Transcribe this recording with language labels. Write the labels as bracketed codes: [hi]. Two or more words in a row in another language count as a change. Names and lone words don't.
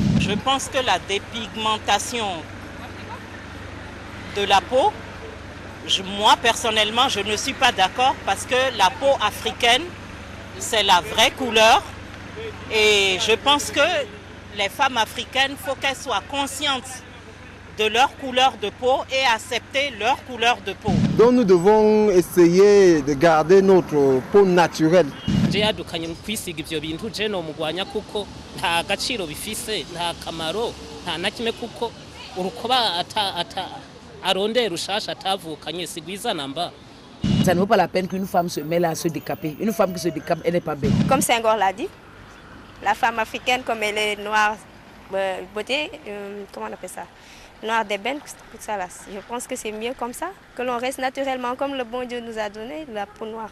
[fr] Je pense que la dépigmentation de la peau, moi personnellement, je ne suis pas d'accord, parce que la peau africaine, c'est la vraie couleur, et je pense que les femmes africaines, il faut qu'elles soient conscientes de leur couleur de peau et accepter leur couleur de peau. Donc nous devons essayer de garder notre peau naturelle. [rn] je yadukanye kwisiga ivyo bintu je no mugwanya kuko nta gaciro bifise nta kamaro nta nakime kuko urukoba arondera rushasha atavukanye sigwiza namba. [fr] Ça ne vaut pas la peine qu'une femme se mêle à se décaper. Une femme qui se décape, elle n'est pas belle. Comme Senghor l'a dit, la femme africaine, comme elle est noire, beauté, comment on appelle ça, noire d'ébène, tout ça là. Je pense que c'est mieux comme ça, que l'on reste naturellement comme le bon Dieu nous a donné, la peau noire.